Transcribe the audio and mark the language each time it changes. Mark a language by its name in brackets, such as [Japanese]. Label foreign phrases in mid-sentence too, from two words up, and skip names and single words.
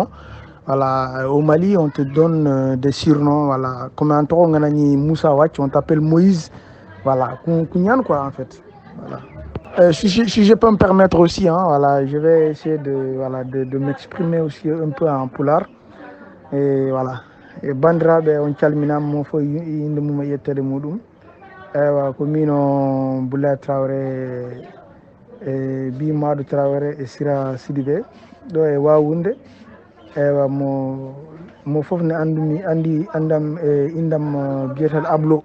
[French] Voilà, au Mali, on te donne des surnoms, voilà. Comme un tour, Moussa Wach, on t'appelle Moïse. Voilà, Kounyan, quoi, en fait. Voilà. Si je peux me permettre aussi, hein, voilà, je vais essayer de m'exprimer aussi un peu en pulaar. Et voilà. [Fula] Et bandiraɓe on calminama mo fof inde mum e yettede muɗum. Ewa ko mino Boulaye Traoré e bi Madou Traoré e Sira Sidibé ɗo e Wawunde. Ewa mo fof ne andam e indam biyeteɗo Ablo.